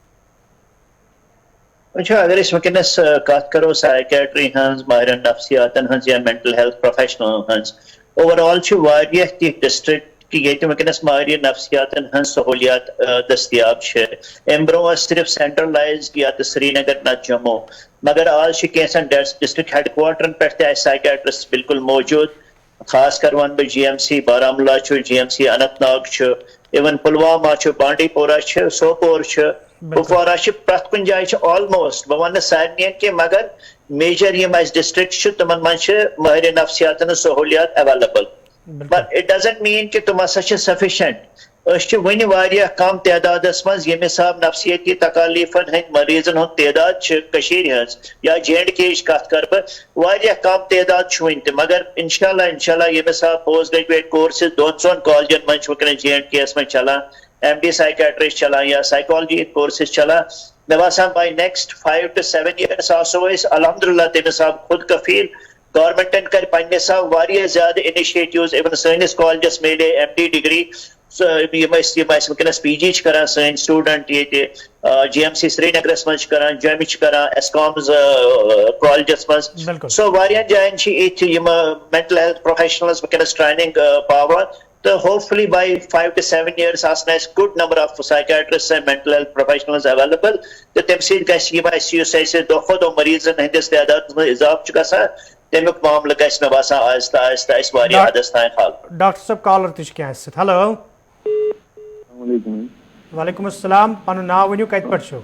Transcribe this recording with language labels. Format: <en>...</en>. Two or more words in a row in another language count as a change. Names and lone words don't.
<ks>وٕچھو اگر أسۍ وٕنکٮ۪نس کتھ کرو سایکیٹری ہٕنٛز ماہرن نفسیاتن ہٕنٛز یا</ks> <en>mental health</en> <ks>پروفیشنلن ہٕنٛز اوور آل چھِ واریاہ تِتھۍ ڈسٹرکٹ کہ ییٚتہِ وٕنکٮ۪نس ماہرین نفسیاتن ہٕنٛز سہوٗلیات دٔستیاب چھِ امہِ برونٛہہ ٲس صرف سینٹرلایزڈ یا تہٕ سرینگر نتہٕ جموں مگر آز چھِ کینٛژن</ks> <en>district headquarters</en> <ks>پٮ۪ٹھ تہِ اَسہِ سایکیٹرسٹ بالکل موجوٗد خاص کر ونہٕ بہٕ GMC بارہمولہ چھُ GMC اننت ناگ چھُ اِون پُلوامہ چھُ بانڈی پورہ چھُ سوپور چھُ کپوارہ چھِ پرٛٮ۪تھ کُنہِ جایہِ چھِ آلموسٹ بہٕ ونہٕ نہٕ سارنِین کینٛہہ مگر میجر یِم اَسہِ ڈسٹرکٹ چھِ تِمن منٛز چھِ ماہرین نفسیاتن ہٕنٛز سہوٗلیات ایویلیبل</ks> <en>but it doesn't mean</en> <ks>کہ تم ہسا چھِ سفیشنٹ أسۍ چھِ وُنہِ واریاہ کم تعدادس منٛز ییٚمہِ حساب نفسیٲتی تکالیفن ہٕنٛدۍ مریضن ہُنٛد تعداد چھِ کٔشیٖرِ ہٕنٛز یا JNK یِچ کتھ کرٕ بہٕ واریاہ کم تعداد چھُ وُنہِ تہِ مگر انشاء اللہ ییٚمہِ حساب</ks> <en>post graduate courses</en> <ks>2-3 کالجن منٛز چھِ وٕنکٮ۪نس JNK یس منٛز چلان</ks> <en>MD psychiatrist</en> <ks>چلان یا</ks> <en>psychology courses</en> <ks>چلان مےٚ باسان</ks> <en>by next 5 to 7 years</en> <ks>آسو أسۍ الحمدللہ تمہِ حساب خود کفیل گورمنٹن کر پننہِ حساب واریاہ زیادٕ انِشیٹِوز اِون سٲنِس کالجس میلے MD ڈگری یِم أسۍ وٕنکٮ۪نس PG چھِ کران سٲنۍ سٹوٗڈنٹ ییٚتہِ GMC سرینگرس منٛز چھِ کران جوٚمہِ چھِ کران ESCOMز کالجس منٛز سو واریاہن جاین چھِ یِتھۍ یِم</ks> <en>mental health professionals</en> <ks>وٕنکٮ۪نس ٹریننگ پاوان تہٕ</ks> <en>hopefully by 5 to 7 years</en> <ks>آسن اَسہِ</ks> <en>good number of psychiatrist and mental health professionals available</en> <ks>تہٕ تمہِ سۭتۍ گژھِ یِم اَسہِ یُس اَسہِ دۄہ کھۄتہٕ دۄہ مریضن ہٕنٛدِس تعدادس منٛز اضافہٕ چھُ گژھان تمیُک معاملہٕ گژھِ مےٚ باسان آہستہ آہستہ اَسہِ واریاہ حدس تام حل. ڈاکٹر صٲب کالر تہِ چھِ کینٛہہ اَسہِ سۭتۍ ہیلو وعلیکم السلام پنُن ناو ؤنِو کتہِ پٮ۪ٹھ چھِو</ks>